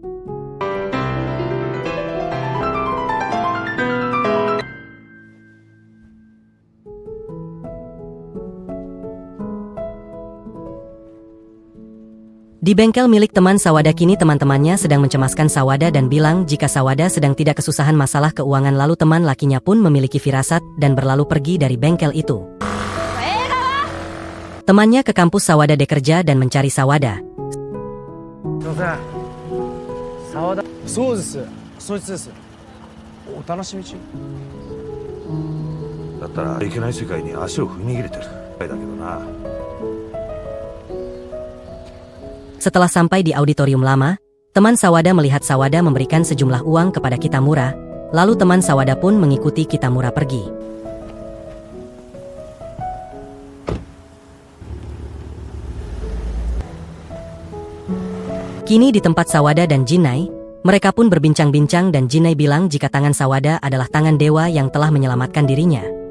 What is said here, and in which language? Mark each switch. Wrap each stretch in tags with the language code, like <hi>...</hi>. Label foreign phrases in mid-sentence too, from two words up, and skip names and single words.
<id>Di bengkel milik teman Sawada kini teman-temannya sedang mencemaskan Sawada dan bilang jika Sawada sedang tidak kesusahan masalah keuangan, lalu teman lakinya pun memiliki firasat dan berlalu pergi dari bengkel itu. Temannya ke kampus Sawada bekerja dan mencari Sawada.</id> <ja>すいません。沢田。そうです。そいつです。お楽しみ中。だったらいけない世界に足を踏み入れてるだけどな。</ja> <id>Setelah sampai di auditorium lama, teman Sawada melihat Sawada memberikan sejumlah uang kepada Kitamura, lalu teman Sawada pun mengikuti Kitamura pergi. Kini di tempat Sawada dan Jinai, mereka pun berbincang-bincang dan Jinai bilang jika tangan Sawada adalah tangan dewa yang telah menyelamatkan dirinya.</id>